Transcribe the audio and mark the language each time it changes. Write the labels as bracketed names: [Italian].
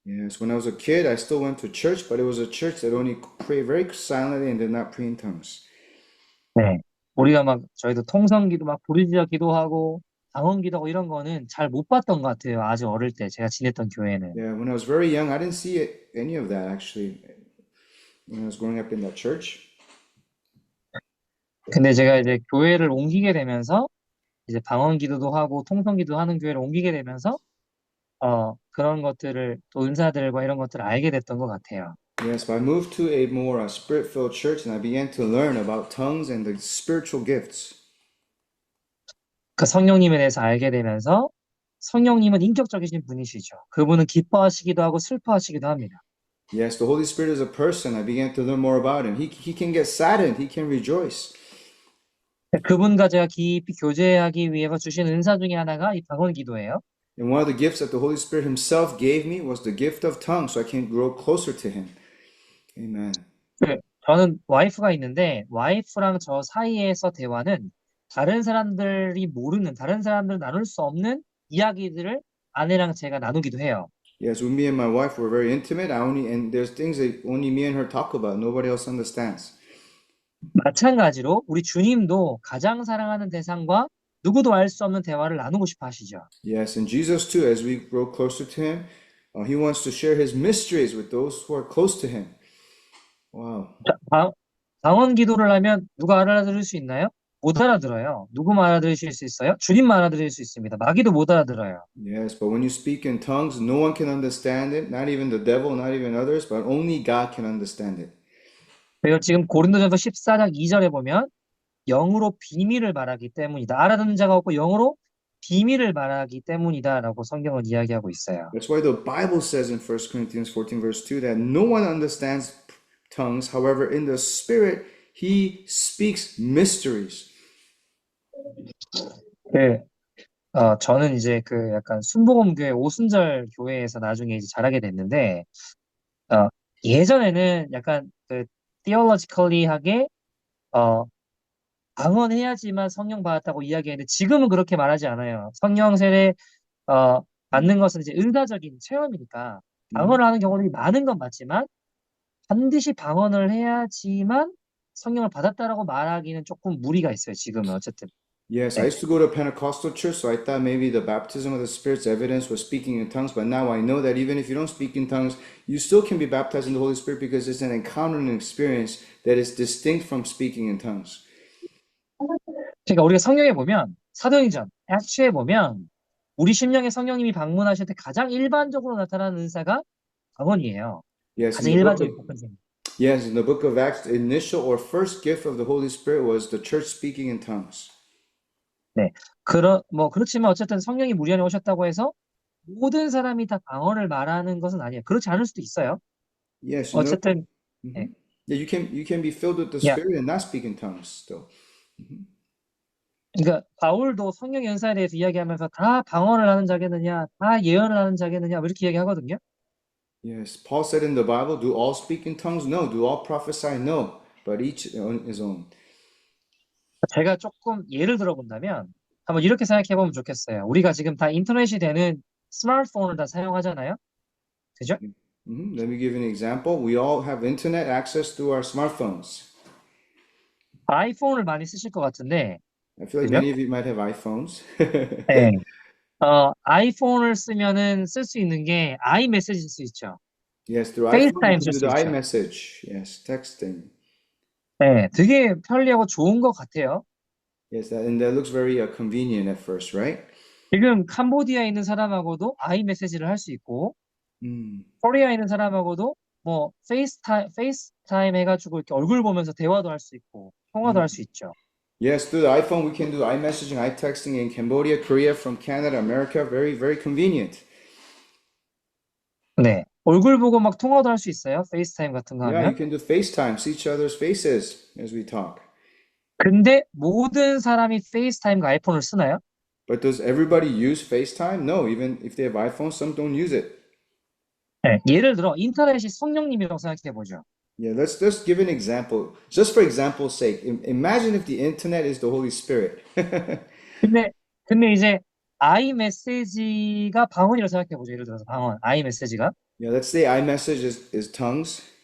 [English] Yes, when I was a kid, I still went to church, but it was a church that only prayed very silently and did not pray in tongues. [Korean] 네. 우리가 저희도 통성 기도 부르짖어 기도하고 방언 기도하고 이런 거는 잘 못 봤던 것 같아요. 아주 어릴 때 제가 지냈던 교회는. [English] Yeah, when I was very young, I didn't see any of that actually when I was growing up in that church. [Korean] 근데 제가 이제 교회를 옮기게 되면서 이제 방언 기도도 하고 통성 기도 하는 교회를 옮기게 되면서 그런 것들을 또 은사들과 이런 것들을 알게 됐던 것 같아요. [English] Yes, but I moved to a more spirit-filled church and I began to learn about tongues and the spiritual gifts. [Korean] 그 성령님에 대해서 알게 되면서 성령님은 인격적이신 분이시죠. 그분은 기뻐하시기도 하고 슬퍼하시기도 합니다. [English] Yes, the Holy Spirit is a person. I began to learn more about him. He can get saddened, he can rejoice. [Korean] 그분과 제가 깊이 교제하기 위해서 주신 은사 중에 하나가 이 방언 기도예요. [English] And one of the gifts that the Holy Spirit himself gave me was the gift of tongues, so I can grow closer to him. Amen. [Korean] 저는 와이프가 있는데 와이프랑 저 사이에서 대화는 다른 사람들이 모르는, 다른 사람들 나눌 수 없는 이야기들을 아내랑 제가 나누기도 해요. [English] Yes, with me and my wife, we're very intimate. And there's things that only me and her talk about. Nobody else understands. [Korean] 마찬가지로 우리 주님도 가장 사랑하는 대상과 누구도 알 수 없는 대화를 나누고 싶어 하시죠. [English] Yes, and Jesus too, as we grow closer to him, he wants to share his mysteries with those who are close to him. Wow. [Korean] 방언 기도를 하면 누가 알아들을 수 있나요? 못 알아들어요. 누구만 알아들으실 수 있어요? 주님만 알아들을 수 있습니다. 마귀도 못 알아들어요. [English] Yes, but when you speak in tongues, no one can understand it, not even the devil, not even others, but only God can understand it. [Korean] 그래서 지금 고린도전서 14장 2절에 보면 영으로 비밀을 말하기 때문이다. 알아듣는 자가 없고 영으로 비밀을 말하기 때문이다라고 성경은 이야기하고 있어요. [English] That's why the Bible says in 1 Corinthians 14 verse 2 that no one understands tongues. However, in the Spirit, he speaks mysteries. [Korean] 저는 이제 약간 순복음교회 오순절 교회에서 나중에 이제 자라게 됐는데, 예전에는 약간 theologically하게, 방언해야지만 성령 받았다고 이야기했는데, 지금은 그렇게 말하지 않아요. 성령 세례, 받는 것은 이제 은사적인 체험이니까, 방언을 하는 경우는 많은 건 맞지만, 반드시 방언을 해야지만 성령을 받았다라고 말하기는 조금 무리가 있어요, 지금은 어쨌든. [English] Yes, I used to go to a Pentecostal church, so I thought maybe the baptism of the Spirit's evidence was speaking in tongues, but now I know that even if you don't speak in tongues, you still can be baptized in the Holy Spirit because it's an encounter and an experience that is distinct from speaking in tongues. [Korean] 그러니까 우리가 성경에 보면 사도행전, 액츠에 보면 우리 심령에 성령님이 방문하실 때 가장 일반적으로 나타나는 은사가 방언이에요. [English] Yes, [Korean] 가장 일반적인 복음입니다. [English] yes, in the book of Acts, the initial or first gift of the Holy Spirit was the church speaking in tongues. [Korean] 네, 그렇지만 어쨌든 성령이 우리 안에 오셨다고 해서 모든 사람이 다 방언을 말하는 것은 아니에요. 그렇지 않을 수도 있어요. [English] Yes, you know. [Korean] 어쨌든, 네. [English] Yeah, you can be filled with the Yeah. Spirit and not speak in tongues still. [Korean] 그러니까 바울도 성령의 은사에 대해서 이야기하면서 다 방언을 하는 자겠느냐, 다 예언을 하는 자겠느냐, 이렇게 이야기하거든요. [English] Yes, Paul said in the Bible, do all speak in tongues? No. Do all prophesy? No. But each on his own. [Korean] 제가 조금 예를 들어본다면 한번 이렇게 생각해 보면 좋겠어요. 우리가 지금 다 인터넷이 되는 스마트폰을 다 사용하잖아요. 그죠? [English] Let me give you an example. We all have internet access through our smartphones. [Korean] 아이폰을 많이 쓰실 것 같은데, [English] I feel like [Korean] 그죠? [English] many of you might have iPhones. [Korean] 네. 아이폰을 쓰면은 쓸 수 있는 게 아이메시지 쓸 수 있죠. [English] Yes, through iPhone you [Korean] 쓸 [English] do [Korean] 수 [English] the [Korean] 있죠. [English] iMessage. Yes, texting. [Korean] 네, 되게 편리하고 좋은 것 같아요. [English] Yes, and that looks very convenient at first, right? [Korean] 지금 캄보디아에 있는 사람하고도 아이메시지를 할 수 있고, Mm. 코리아에 있는 사람하고도 뭐 페이스타임 해가지고 이렇게 얼굴 보면서 대화도 할 수 있고, 통화도 할 수 있죠. [English] Yes, through the iPhone we can do iMessaging, iTexting in Cambodia, Korea, from Canada, America. Very, very convenient. [Korean] 네. 얼굴 보고 막 통화도 할 수 있어요. 페이스타임 같은 거 [English] Yeah, you [Korean] 하면. [English] can do FaceTime, see each other's faces as we talk. [Korean] 근데 모든 사람이 페이스타임과 아이폰을 쓰나요? [English] But does everybody use FaceTime? No, even if they have iPhones, some don't use it. [Korean] 네. 예를 들어 인터넷이 성령님이라고 생각해 보죠. [English] Yeah, let's just give an example. Just for example's sake, imagine if the internet is the Holy Spirit. [Korean] 근데 근데 이제 아이메시지가 방언이라고 생각해 보죠. 예를 들어서 방언, 아이메시지가. [English] Yeah, let's say iMessage is tongues.